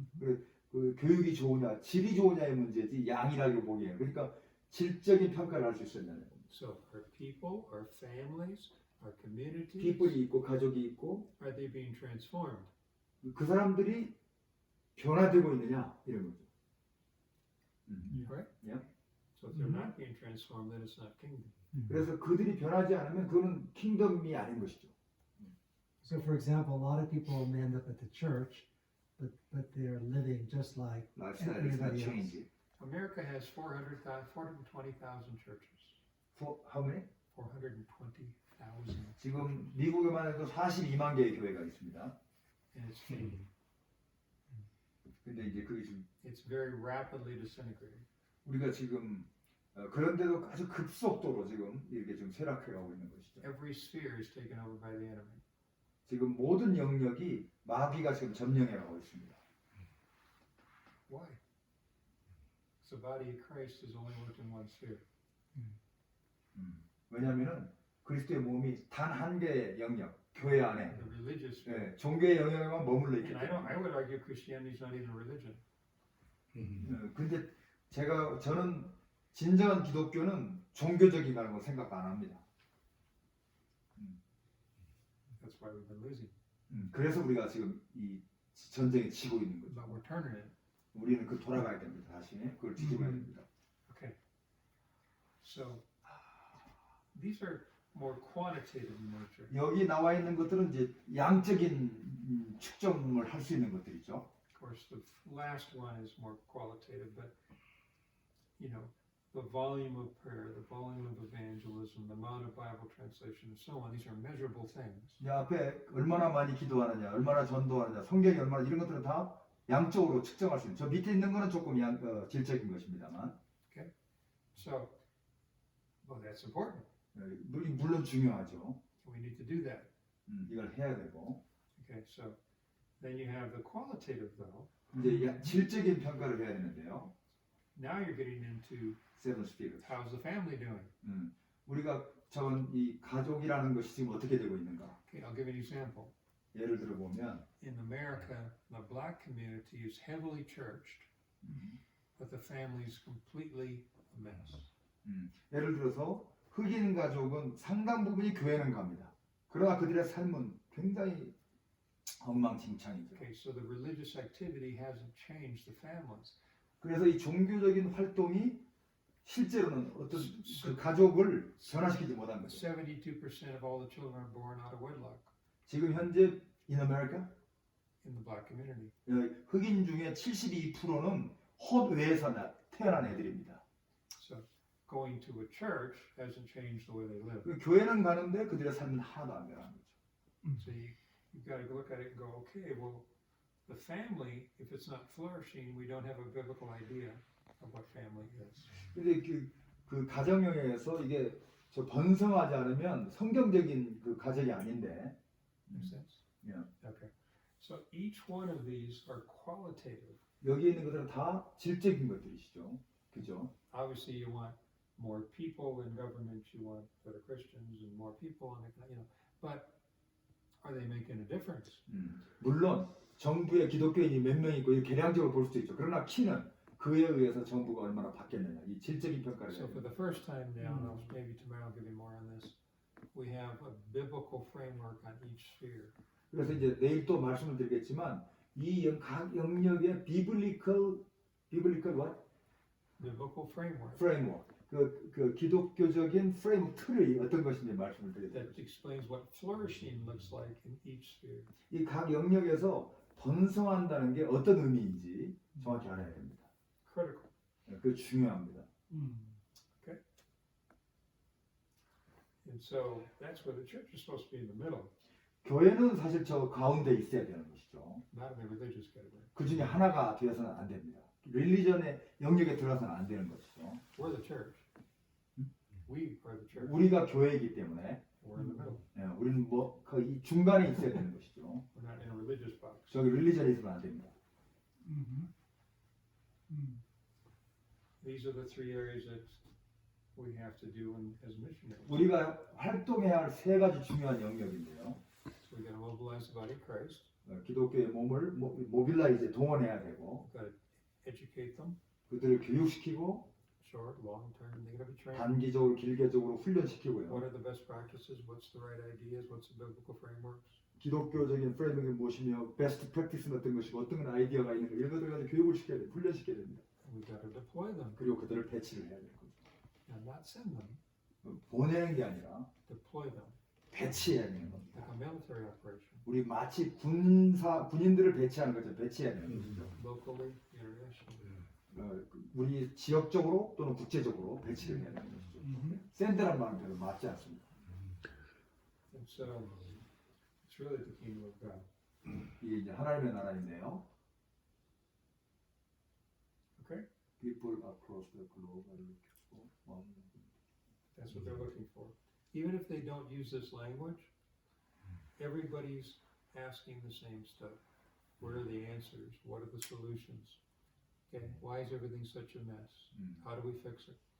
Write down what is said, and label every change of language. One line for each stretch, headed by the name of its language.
Korean: 그 교육이 좋으냐 질이 좋으냐의 문제지 양이라고 보기에는 그러니까 질적인 평가를 할 수 있어야 되는 겁니다.
English: So our people, our families, our communities,
Korean: people이 있고 가족이 있고
English: are they being transformed?
Korean: 그 사람들이 변화되고 있느냐 이런 거죠.
English: Right? Yeah. So if they're not being transformed, then it's not kingdom.
Korean: 그래서 그들이 변하지 않으면 그거는 킹덤이 아닌 것이죠.
English: So, for example, a lot of people may end up at the church, but they're living just like Lifestyle is not everybody else. changing. America has 420,000 churches. How many? 420,000,
Korean: 지금 미국에만 해도 42만 개의 교회가 있습니다.
English: and it's fading.
Korean: 근데 이제 그게 지금
English: It's very rapidly disintegrating.
Korean: 우리가 지금 그런데도 아주 급속도로 지금 이렇게 좀 쇠락해가고 있는 것이죠.
English: Every sphere is taken over by the enemy.
Korean: 지금 모든 영역이 마귀가 지금 점령해가고 있습니다.
English: Why? The body of Christ is only worked in one sphere.
Korean: 왜냐하면은 그리스도의 몸이 단 한 개의 영역, 교회 안에
English: The religious sphere.
Korean: 종교의 영역에만 머물러 있기
English: And
Korean: 때문에.
English: I would argue Christianity is not even a religion.
Korean: 근데 저는 진정한 기독교는 종교적이라는 거 생각 안 합니다.
English: That's why we've been losing.
Korean: 그래서 우리가 지금 이 전쟁에 지고 있는 거죠.
English: But we're turning it.
Korean: 우리는 그 돌아가야 됩니다. 다시 그걸 뒤집어야 됩니다.
English: Okay. So these are more quantitative in nature.
Korean: 여기 나와 있는 것들은 이제 양적인 측정을 할 수 있는 것들이죠.
English: Of course, the last one is more qualitative, but you know, the volume of prayer, the volume of evangelism, the amount of Bible translation, and so on. These are measurable things.
Korean: 이 앞에 얼마나 많이 기도하느냐, 얼마나 전도하느냐, 성경이 얼마나 이런 것들은 다 양적으로 측정할 수 있는. 저 밑에 있는 거는 조금 질적인 것입니다만.
English: So, well, that's important.
Korean: 물론 중요하죠.
English: We need to do that.
Korean: 이걸 해야 되고.
English: Okay, so then you have the qualitative, though.
Korean: 이제 질적인 평가를 해야 되는데요.
English: Now you're getting into Seven Spirits. how's the family doing?
Korean: 우리가 적은 이 가족이라는 것이 지금 어떻게 되고 있는가?
English: Okay, I'll give you an example.
Korean: 예를 들어 보면
English: In America, the black community is heavily churched, but the family is completely a mess.
Korean: 예를 들어서 흑인 가족은 상당 부분이 교회는 갑니다. 그러나 그들의 삶은 굉장히 엉망진창이죠.
English: Okay, so the religious activity hasn't changed the families.
Korean: 그래서 이 종교적인 활동이 실제로는 어떤 그 가족을 변화시키지 못한 거죠.
English: 72% of all the children are born out of wedlock
Korean: 지금 현재
English: in America in the black community.
Korean: 흑인 중에 72%는 헛외에서 태어난 애들입니다.
English: So going to a church hasn't changed the way they live.
Korean: 그 교회는 가는데 그들의 삶은 하나도 안 변한 거죠.
English: So you've got to look at it and go, okay, well, the family, if it's not flourishing, we don't have a biblical idea of what family is.
Korean: 근데 그 가정형에서 이게 저 번성하지 않으면 성경적인 그 가정이 아닌데.
English: Make sense? Yeah. Okay. So each one of these are qualitative.
Korean: 여기 있는 것들은 다 질적인 것들이시죠. 그죠?
English: Obviously, you want more people in government. You want better Christians and more people, and you know. But are they making a difference?
Korean: 물론 정부에 기독교인이 몇 명 있고 이렇게 계량적으로 볼 수도 있죠. 그러나 키는 그에 의해서 정부가 얼마나 바뀌었느냐. 이 질적인 평가를
English: So
Korean: 해야
English: for
Korean: 돼요.
English: the first time now, and maybe tomorrow I'll give you more on this. We have a biblical framework on each sphere.
Korean: 그래서 이제 내일 또 말씀을 드리겠지만 이 각 영역의
English: biblical what? Biblical framework framework.
Korean: 그 기독교적인 프레임 틀이 어떤 것인지 말씀을
English: that
Korean: 드리겠습니다.
English: explains what flourishing looks like in each sphere.
Korean: 이 각 영역에서 번성한다는 게 어떤 의미인지 정확히 알아야 됩니다.
English: Critical.
Korean: 그게 중요합니다.
English: And so that's where the church is supposed to be in the middle,
Korean: 교회는 사실 저 가운데 있어야 되는 것이죠.
English: not in the religious category.
Korean: 그 중에 하나가 되어서는 안 됩니다. 릴리전의 영역에 들어서는 안 되는 것이죠.
English: We're the church. We are the church.
Korean: 우리가 교회이기 때문에
English: We're in the middle.
Korean: 우리는 이 중간에 있어야 되는 것이죠.
English: We're not in a religious box.
Korean: 저기 릴리전에 있으면 안 됩니다.
English: These are the three areas that we have to do as missionaries.
Korean: 우리가 활동해야 할 세 가지 중요한 영역인데요.
English: So we got to mobilize the body of Christ.
Korean: 기독교의 몸을 모빌라이즈 동원해야 되고
English: We've got to educate them,
Korean: 그들을 교육시키고
English: short, long term. They got to be trained.
Korean: 단기적으로 길게적으로 훈련시키고요.
English: What are the best practices? What's the right ideas? What's the biblical frameworks?
Korean: 기독교적인 프레임이 무엇이며 베스트 프랙티스는 어떤 것이고 어떤 아이디어가 있는 거 이런 것들을 가지고 교육을 시켜야 돼요. 훈련시켜야 됩니다.
English: And we've got to deploy them.
Korean: 그리고 그들을 배치를 해야 되는 거죠.
English: And not send them,
Korean: 보내는 게 아니라
English: deploy them.
Korean: 배치해야 되는 겁니다. Like a military operation. 우리 마치 군인들을 배치하는 것처럼 배치해야 되는 것이죠. Locally, internationally. 우리 지역적으로 또는 국제적으로 배치를 해야 되는 것이죠. 샌드란 말은 별로 맞지 않습니다.
English: And so it's really the kingdom of God.
Korean: 이게 이제 하나님의 나라인데요.
English: Okay? People across the globe are looking for one. That's what they're looking for. Even if they don't use this language, everybody's asking the same stuff. What are the answers? What are the solutions? Okay, why is everything such a mess? How do we fix it?